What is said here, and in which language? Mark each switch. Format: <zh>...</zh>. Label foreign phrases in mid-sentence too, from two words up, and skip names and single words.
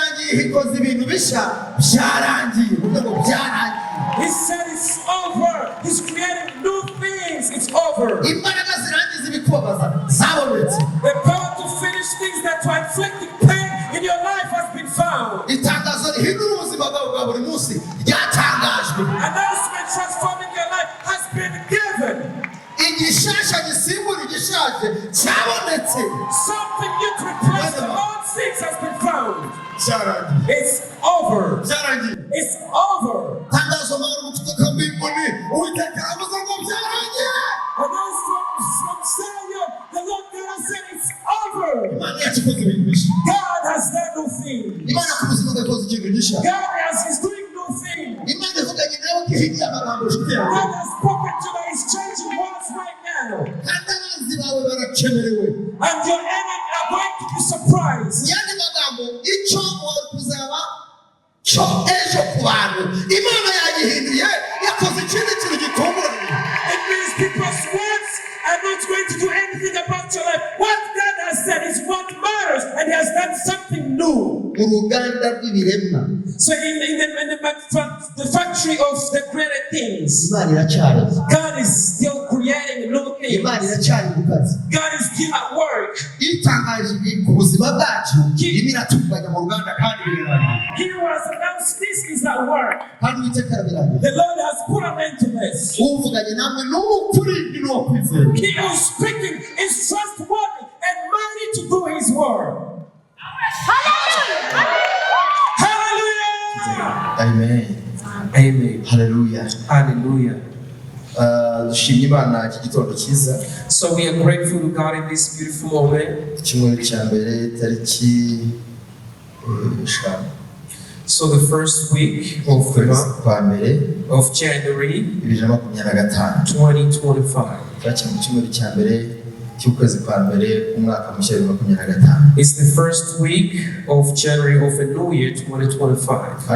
<rw>ikoze ibintu bishya byarangiye ngo byarangiye.</rw> <en>He said it's over. He's creating new things. It's over.</en> <rw>Imbaraga zirangiza ibikubabaza zabonetse.</rw> <en>The power to finish things that are inflicting pain in your life has been found.</en> <rw>Itangazo rihindura ubuzima bwawe bwa buri munsi ryatangajwe.</rw> <en>Announcement transforming your life has been given.</en> <rw>Igishasha gisimbura igishaje cyabonetse.</rw> <en>Something new to replace the old things has been found. It's over. It's over.</en> <sw>Tangazo mahoro kutoka mbinguni.</sw> <rw>Uwiteka avuze ngo byarangiye.</rw> <en>Announcement from Zion. The Lord God said it's over.</en> <rw>Imana yakoze ibintu bishya.</rw> <en>God has done new things.</en> <rw>Imana kubuzima yakoze ikintu gishya.</rw> <en>God is doing new things.</en> <rw>Imana ivuganye nawe kihigiye amagambo nshuti yawe.</rw> <en>God has spoken to me. He's changing words right now.</en> <rw>Kandi abanzi bawe barakemerewe.</rw> <en>And your enemy are going to be surprised.</en> <rw>Yani magambo icyo wari kuzaba cyo ejo ku bantu Imana yagihinduye yakoze ikindi kintu gitunguranye.</rw> <en>It means people's words are not going to do anything about your life. What God has said is what matters, and He has done something new.</en> <rw>Uruganda rw'ibiremwa.</rw> <en>So in the factory of the created things,</en> <rw>Imana iracyari.</rw> <en>God is still creating new things.</en> <rw>Imana iracyari mu kazi.</rw> <en>God is still at work.</en> <rw>Itangaje ku buzima bwacu iratunganya mu ruganda kandi birarangiye.</rw> <en>He was announced this is at work.</en> <rw>Kandi Uwiteka arabirangiye.</rw> <en>The Lord has put an end to this.</en> <rw>Uvuganye namwe n'ukuri n'uwo kwizera.</rw> <en>He is speaking is trustworthy and mighty to do His word. Hallelujah! Hallelujah! Amen. Amen. Hallelujah. Hallelujah.</en> <rw>Dushimye Imana iki gitondo cyiza.</rw> <en>So we are grateful to God in this beautiful moment.</en> <rw>Icyumweru cya mbere tariki eshanu.</rw> <en>So the first week of January 2025. It's the first week of January of a new year 2025.</en>